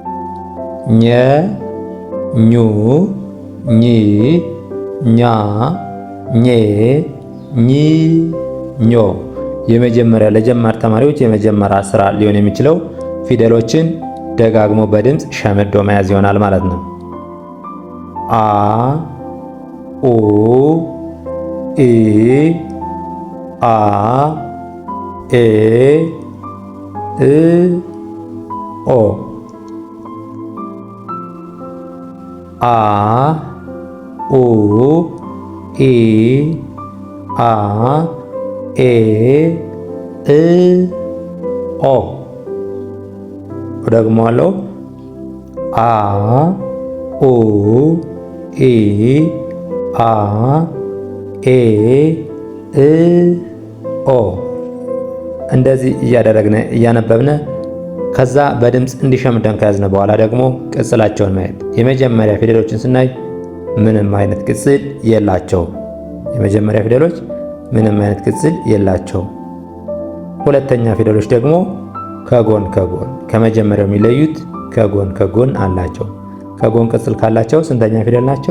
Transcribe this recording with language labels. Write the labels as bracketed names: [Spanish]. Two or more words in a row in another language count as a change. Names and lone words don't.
[Amharic] ኘ ኙ ኝ ኛ ኜ ኝ ኞ። የመጀመሪያ ለጀማሪ ተማሪዎች የመጀመሪያ ስራ ሊሆን የሚችለው ፊደሎችን ደጋግሞ በድምፅ ሸምዶ መያዝ ይሆናል ማለት ነው። አ ኡ ኢ አ ኤ እ ኦ አ ኡ ኢ አ ኤ እ ኦ። ደግሞአለው አ ኡ ኢ አ ኤ እ ኦ። እንደዚህ እያደረግን እያነበብን ከዛ በድምፅ እንዲሸምደን ከያዝነ በኋላ ደግሞ ቅጽላቸውን ማየት። የመጀመሪያ ፊደሎችን ስናይ ምንም አይነት ቅጽል የላቸውም። የመጀመሪያ ፊደሎች ምንም አይነት ቅጽል የላቸውም። ሁለተኛ ፊደሎች ደግሞ ከጎን ከመጀመሪያው የሚለዩት ከጎን አላቸው። ከጎን ቅጽል ካላቸው ስንተኛ ፊደል ናቸው?